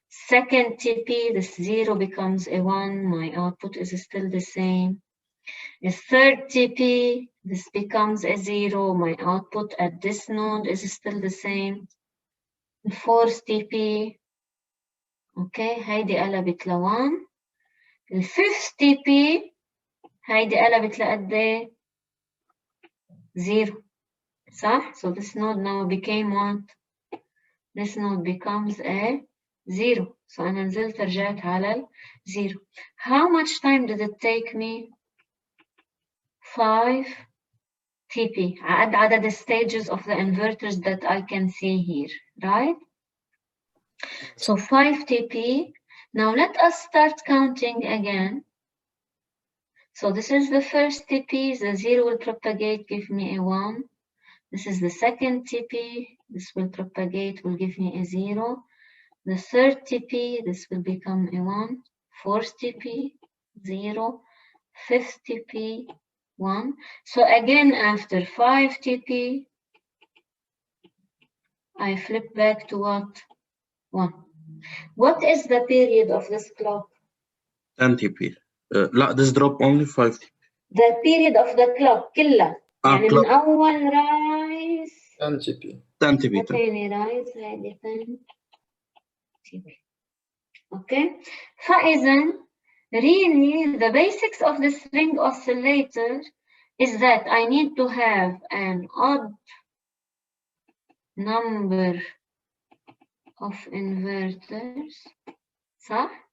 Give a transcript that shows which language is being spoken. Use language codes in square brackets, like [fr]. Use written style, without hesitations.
[en] Second TP, this 0 becomes a 1. My output is still the same. The third TP, this becomes a 0. My output at this node is still the same. The fourth TP, okay, [ar] هيدي قلبت ل1. [en] The fifth TP, [ar] هيدي قلبت لقد ايه؟ 0. صح? [en] So this node now became what? This node becomes a 0. [ar] So أنا نزلت رجعت على 0. [en] How much time did it take me? 5 TP. عدد the stages of the inverters that I can see here, right? So 5 TP. Now let us start counting again. So this is the first TP, the 0 will propagate, give me a 1. This is the second TP, this will propagate, will give me a 0. The third TP, this will become a 1. Fourth TP, 0. Fifth TP, 1. So again, after 5 TP, I flip back to what? 1. What is the period of this clock? 10 TP. لا, this drop only 5 TP. The period of the clock كلها. [ar] يعني من [en] clock. [ar] أول رايز [en] 10 TP. 10 TP. [ar] تاني رايز هذه 10 TP. [en] Okay. فإذا really the basics of the string oscillator is that I need to have an odd number of inverters, صح?